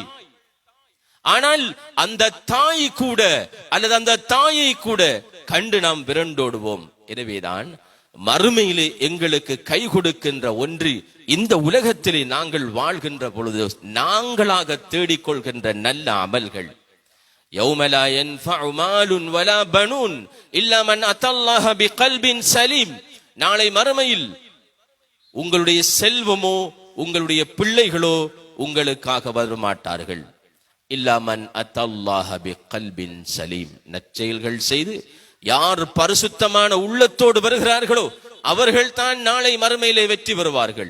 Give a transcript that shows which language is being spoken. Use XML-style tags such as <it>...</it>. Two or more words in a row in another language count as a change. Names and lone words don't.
<ta>ஆனால் அந்த தாய் கூட அல்லது அந்த தாயை கூட கண்டு நாம் விரண்டோடுவோம். எனவேதான் மறுமையிலே எங்களுக்கு கை கொடுக்கின்ற ஒன்று இந்த உலகத்திலே நாங்கள் வாழ்கின்ற பொழுது நாங்களாக தேடிக்கொள்கின்ற நல்ல அமல்கள்.</ta> <ar>يَوْمَ لَا يَنْفَعُ مَالٌ وَلَا بَنُونَ إِلَّا مَنْ أَتَى اللَّهَ بِقَلْبٍ سَلِيمٍ.</ar> <ta>நாளை மறுமையில் உங்களுடைய செல்வமோ உங்களுடைய பிள்ளைகளோ உங்களுக்காக வரமாட்டார்கள்.</ta> <ar>إلا من أتى الله بقلب سليم.</ar> <ta>நற்செயல்கள் செய்து யார் பரிசுத்தமான உள்ளத்தோடு வருகிறார்களோ அவர்கள் தான் நாளை மறுமையிலே வெற்றி பெறுவார்கள்.</ta>